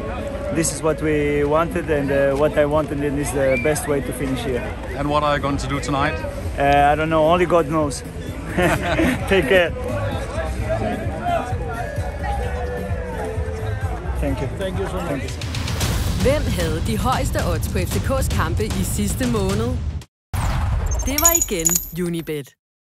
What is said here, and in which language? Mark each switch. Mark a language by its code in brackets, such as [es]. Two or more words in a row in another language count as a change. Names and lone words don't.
[en] This is what we wanted, and what I wanted, and is the best way to finish here. And what are you going to do tonight? I don't know. Only God knows. Take care. Thank you. Thank you so much. [da] Hvem havde de højeste odds på FCK's kampe i sidste måned? Det var igen Unibet.